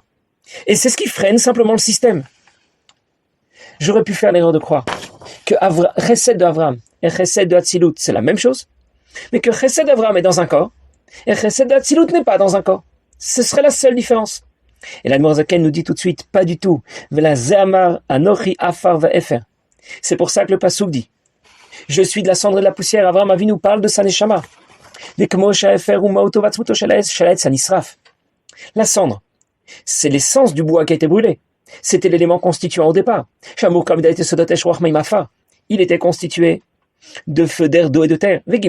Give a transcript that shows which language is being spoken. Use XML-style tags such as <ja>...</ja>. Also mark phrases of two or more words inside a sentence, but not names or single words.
<fr>Et c'est ce qui freine simplement le système. J'aurais pu faire l'erreur de croire que Chesed d'Avraham et Chesed de Hatzilut, c'est la même chose, mais que Chesed d'Avraham est dans un corps et Chesed de Hatzilut n'est pas dans un corps. Ce serait la seule différence. Et l'Admor Zaken nous dit tout de suite, pas du tout.</fr> <he>ועל זה אמר אנכי עפר ואפר.</he> <fr>C'est pour ça que le Passouk dit, je suis de la cendre et de la poussière. Avraham Avinu parle de sa neshama. La cendre, c'est l'essence du bois qui a été brûlé. C'était l'élément constituant au départ. Il était constitué de feu, d'air, d'eau et de terre.</fr>